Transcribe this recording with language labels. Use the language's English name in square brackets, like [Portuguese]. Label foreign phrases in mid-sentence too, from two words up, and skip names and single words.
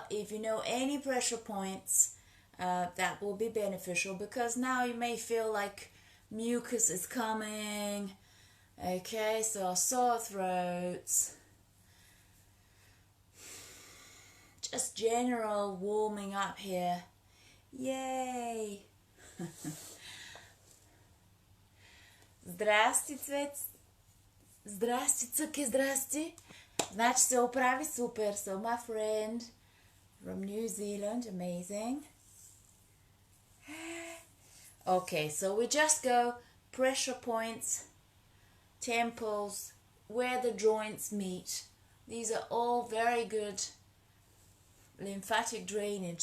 [English] If you know any pressure points, that will be beneficial, because now you may feel like mucus is coming. Okay, so sore throats. Just general warming up here. Yay! [Slovenian] Zdrasti, Cvet. Zdrasti, Cuki, zdrasti. Znači se opravi super. [English] So my friend from New Zealand, amazing. Okay, so we just go pressure points, temples, where the joints meet. These are all very good lymphatic drainage.